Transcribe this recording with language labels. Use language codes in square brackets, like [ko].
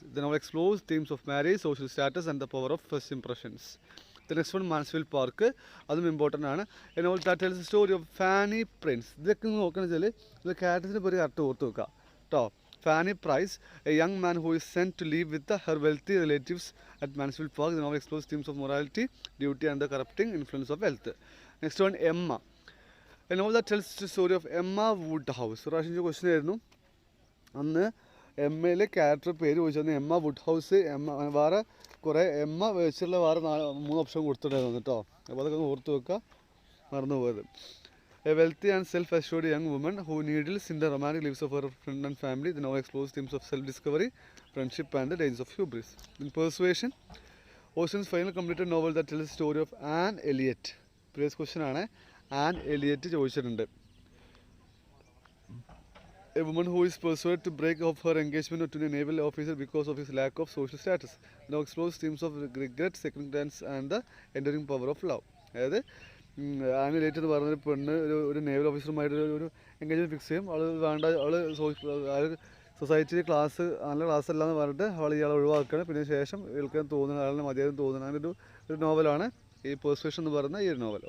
[en] The novel explores themes of marriage, social status and the power of first impressions. The next one, Mansfield Park, [ml] അതും important ആണ്. [en] A novel that tells the story of Fanny Prince. [ml] ഇതൊക്കെ നോക്കുകയാണെന്ന് വെച്ചാൽ ഇത് ക്യാരക്ടേഴ്സിനെ പറ്റി correct ഓർത്ത് വെക്കുക കേട്ടോ. [en] Fanny Price, a young man who is sent to live with her wealthy relatives at Mansfield Park. The novel explores themes of morality, duty and the corrupting influence of wealth. Next one, Emma. A novel that tells the story of Emma Woodhouse. [ml] ഒരു പ്രാവശ്യം question ആയിരുന്നു, അന്ന് എമ്മയിലെ character പേര് ചോദിച്ചു, Emma would house. വേറെ കുറേ Emma വെച്ചുള്ള വേറെ 3 ഓപ്ഷൻ കൊടുത്തിട്ടുണ്ടായിരുന്നു കേട്ടോ. അപ്പോൾ അതൊക്കെ ഒന്ന് ഓർത്ത് വെക്കുക, മറന്നു പോയത്. [en] A wealthy and self-assured young woman who needles in the romantic lives of her friend and family. The novel explores themes of self-discovery, friendship and the dangers of hubris. In Persuasion, Austen's final completed novel that tells the story of Anne Elliot. Previous question [ml] ആണ്, Anne Elliot ചോദിച്ചിട്ടുണ്ട്. [en] A woman who is persuaded to break off her engagement to a naval officer because of his lack of social status. The novel explores themes of regret, second glance and the enduring power of love. [ml] അതായത് an Eliot എന്ന് പറഞ്ഞൊരു പെണ്ണ് ഒരു naval ഓഫീസറുമായിട്ട് ഒരു engagement fix ചെയ്യും. അവൾ വേണ്ട, അവൾ സൊസൈറ്റി ക്ലാസ് നല്ല ക്ലാസ് അല്ല എന്ന് പറഞ്ഞിട്ട് അവൾ ഇയാളെ ഒഴിവാക്കുകയാണ്. പിന്നെ ശേഷം ഇയാൾക്ക് തോന്നുന്ന ആളിനെ മതിയാകും തോന്നുന്ന അങ്ങനെ ഒരു നോവലാണ് ഈ പെർസ്വേഷൻ എന്ന് പറയുന്ന ഈ ഒരു നോവൽ.